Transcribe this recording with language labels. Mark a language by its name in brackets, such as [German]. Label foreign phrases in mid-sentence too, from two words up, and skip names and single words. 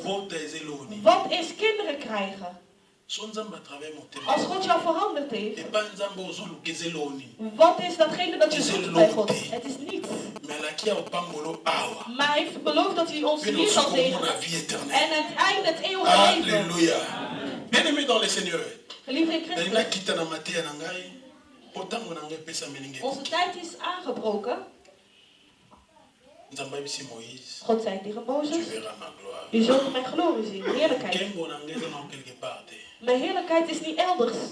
[Dutch] Wat is kinderen krijgen? Als God jou veranderd heeft. Wat is datgene dat je zoekt bij God? Het is niets. Maar hij heeft beloofd dat hij ons hier zal zegenen. En het einde, het eeuwige leven. Alléluia. [French] Bien-aimé dans le Seigneur. [Dutch] Geliefde in Christus. Onze tijd is aangebroken. God zei tegen Mozes, u zult mijn glorie zien, heerlijkheid. Mijn heerlijkheid is niet elders.